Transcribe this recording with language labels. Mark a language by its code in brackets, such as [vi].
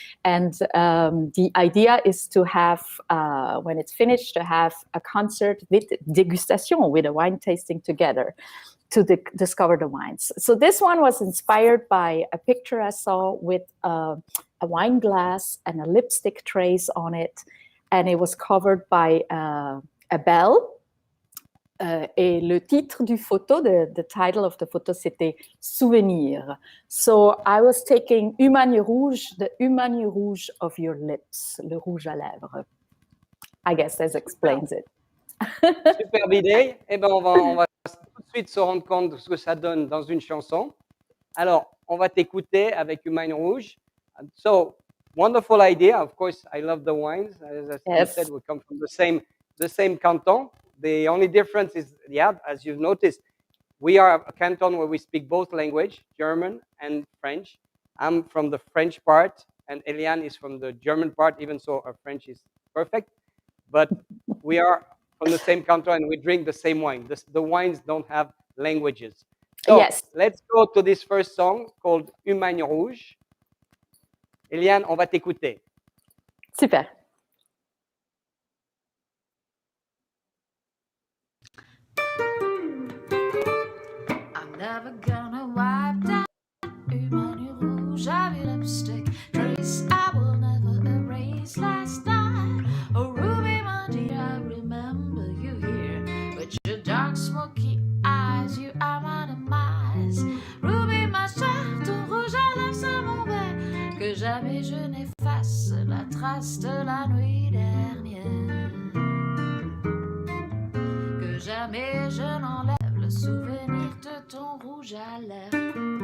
[en] And the idea is to have, when it's finished, to have a concert with dégustation, with a wine tasting together to discover the wines. So this one was inspired by a picture I saw with a wine glass and a lipstick trace on it. And it was covered by a bell. [fr] Et le titre du photo, [en] the title of the photo, [fr] c'était Souvenir. [en] So I was taking Humagne Rouge, the Humagne Rouge of your lips, [fr] le rouge à lèvres. [en] I guess that explains it. [fr] Superbe idée. Eh ben, on va tout de suite se rendre compte de ce que ça donne dans une chanson. Alors, on va t'écouter avec Humagne Rouge. [en] So, wonderful idea. Of course, I love the wines. As you said, we come from the same canton. The only difference is, as you've noticed, we are a canton where we speak both language, German and French. I'm from the French part, and Eliane is from the German part, even so our French is perfect. But we are from the same canton, and we drink the same wine. The wines don't have languages. So let's go to this first song called Humagne Rouge. [fr] Eliane, on va t'écouter. Super. [en] I'm never gonna wipe down human lipstick trace I will never erase last night. Oh, Ruby, my dear, I remember you here with your dark, smoky eyes. You are my demise. [fr] Ruby, ma chère, ton rouge à lèvres, c'est mauvais. Que jamais je n'efface la trace de la nuit dernière. Que jamais je n'enlève le souvenir de ton rouge à lèvres.